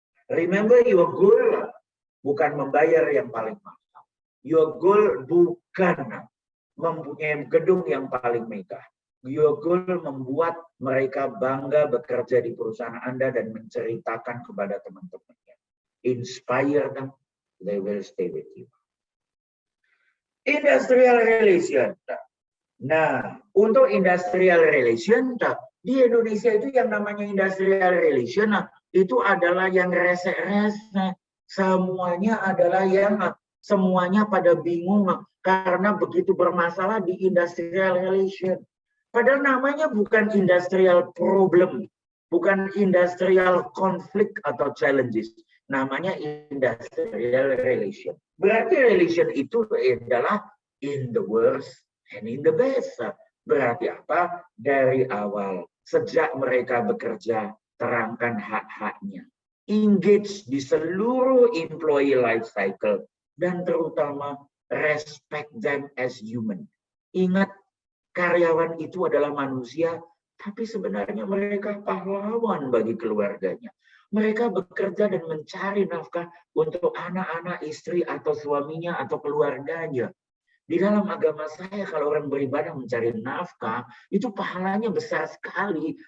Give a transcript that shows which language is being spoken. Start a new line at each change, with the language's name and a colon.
English: Remember your goal
Indonesian: bukan membayar yang paling mahal.
English: Your goal
Indonesian: bukan mempunyai gedung yang paling megah.
English: Your goal
Indonesian: membuat mereka bangga bekerja di perusahaan Anda dan menceritakan kepada teman-temannya.
English: Inspire them, they will stay with you. Industrial relation.
Indonesian: Nah, untuk industrial relation, di Indonesia itu yang namanya industrial relation, itu adalah yang rese-rese. Semuanya adalah yang semuanya pada bingung karena begitu bermasalah di industrial relation. Padahal namanya bukan industrial problem, bukan industrial conflict atau challenges. Namanya industrial relation. Berarti relation itu adalah
English: in the worst and in the best.
Indonesian: Berarti apa? Dari awal, sejak mereka bekerja, terangkan hak-haknya. Engage di seluruh employee life cycle. Dan terutama, respect them as human. Ingat, karyawan itu adalah manusia, tapi sebenarnya mereka pahlawan bagi keluarganya. Mereka bekerja dan mencari nafkah untuk anak-anak, istri, atau suaminya, atau keluarganya. Di dalam agama saya, kalau orang beribadah mencari nafkah, itu pahalanya besar sekali.